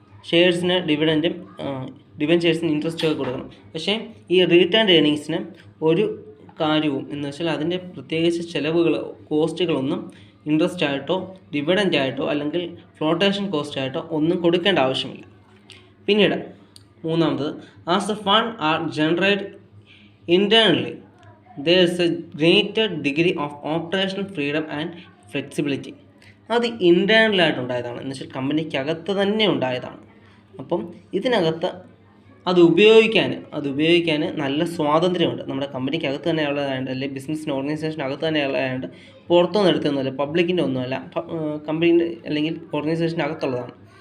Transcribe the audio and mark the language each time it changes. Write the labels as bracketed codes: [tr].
[ml] ഷെയർസിന് ഡിവിഡൻറ്റും ഡിബെഞ്ചേഴ്സിന് interest ഒക്കെ കൊടുക്കണം. പക്ഷേ ഈ റീറ്റെയിൻ ഏർണിങ്സിന് ഒരു കാര്യവും എന്ന് വെച്ചാൽ അതിൻ്റെ പ്രത്യേകിച്ച് ചിലവുകൾ, കോസ്റ്റുകളൊന്നും ഇൻട്രസ്റ്റ് ആയിട്ടോ ഡിവിഡൻറ്റ് ആയിട്ടോ അല്ലെങ്കിൽ ഫ്ലോട്ടേഷൻ കോസ്റ്റ് ആയിട്ടോ ഒന്നും കൊടുക്കേണ്ട ആവശ്യമില്ല. പിന്നീട് മൂന്നാമത്, [en] As a fund are generate internally there is a greater degree of operational freedom and flexibility. [ml] അത് ഇൻറ്റേർണലായിട്ടുണ്ടായതാണ്, എന്ന് വെച്ചാൽ കമ്പനിക്കകത്ത് തന്നെ ഉണ്ടായതാണ്. അപ്പം ഇതിനകത്ത് അത് ഉപയോഗിക്കാൻ നല്ല സ്വാതന്ത്ര്യമുണ്ട്. നമ്മുടെ കമ്പനിക്കകത്ത് തന്നെ ഉള്ളതായതുകൊണ്ട്, അല്ലെങ്കിൽ ബിസിനസ്സിന് ഓർഗനൈസേഷനകത്ത് തന്നെ ഉള്ളതായതുകൊണ്ട് പുറത്തൊന്നും എടുത്തൊന്നുമല്ല, പബ്ലിക്കിൻ്റെ ഒന്നുമല്ല, കമ്പനീൻ്റെ അല്ലെങ്കിൽ ഓർഗനൈസേഷൻ്റെ അകത്തുള്ളതാണ്.